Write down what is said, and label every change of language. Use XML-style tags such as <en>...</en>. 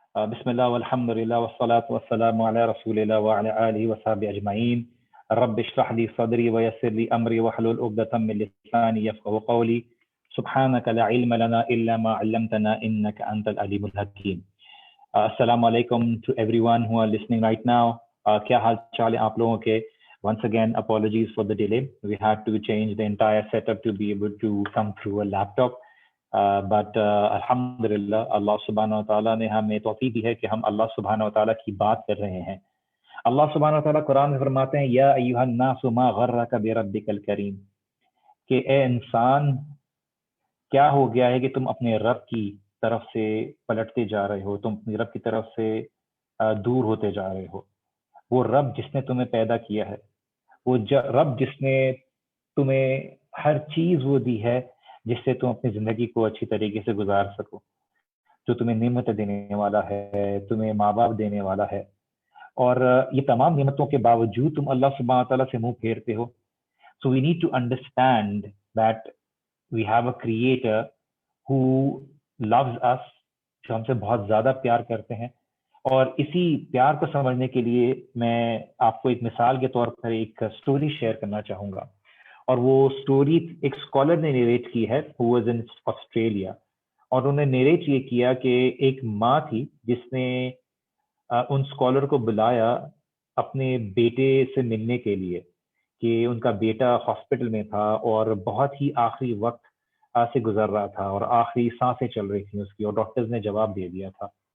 <ar>بسم الله والحمد لله والصلاة والسلام على رسول الله وعلى آله وصحبه أجمعين. رب اشرح لي صدري ويسر لي أمري واحلل عقدة من لساني يفقهوا قولي. سبحانك لا علم لنا إلا ما علمتنا إنك أنت العليم الحكيم.</ar> <en>السلام علیکم to everyone who are listening right now.</en> <ur>کیا حال چال ہے آپ لوگوں کے؟</ur> <en>Once again, apologies for the delay. We had to change the entire setup to be able to come through a laptop.</en> <ur>But الحمدللہ اللہ سبحانہ و تعالیٰ نے ہمیں توفیق دی ہے کہ ہم اللہ سبحانہ و تعالیٰ کی بات کر رہے ہیں. اللہ سبحانہ و تعالیٰ قرآن میں فرماتے ہیں</ur> <ar>یا ایھا الناس ما غرک بربک الکریم،</ar> <ur>کہ اے انسان کیا ہو گیا ہے کہ تم اپنے رب کی طرف سے پلٹتے جا رہے ہو، تم اپنے رب کی طرف سے دور ہوتے جا رہے ہو. وہ رب جس نے تمہیں پیدا کیا ہے، وہ رب جس نے تمہیں ہر چیز وہ دی ہے جس سے تم اپنی زندگی کو اچھی طریقے سے گزار سکو، جو تمہیں نعمت دینے والا ہے، تمہیں ماں باپ دینے والا ہے، اور یہ تمام نعمتوں کے باوجود تم اللہ سبحانہ تعالیٰ سے منہ پھیرتے ہو.</ur> <en>So we need to understand that we have a creator who loves us،</en> <ur>جو ہم سے بہت زیادہ پیار کرتے ہیں. اور اسی پیار کو سمجھنے کے لیے میں آپ کو ایک مثال کے طور پر ایک سٹوری شیئر کرنا چاہوں گا. اور وہ سٹوری ایک اسکالر نے نیریٹ کی ہے</ur> <en>who was in</en> <ur>آسٹریلیا. اور انہوں نے نیریٹ یہ کیا کہ ایک ماں تھی جس نے ان اسکالر کو بلایا اپنے بیٹے سے ملنے کے لیے، کہ ان کا بیٹا ہاسپٹل میں تھا اور بہت ہی آخری وقت سے گزر رہا تھا اور آخری سانسیں چل رہی تھیں اس کی، اور ڈاکٹرز نے جواب دے دیا تھا.</ur>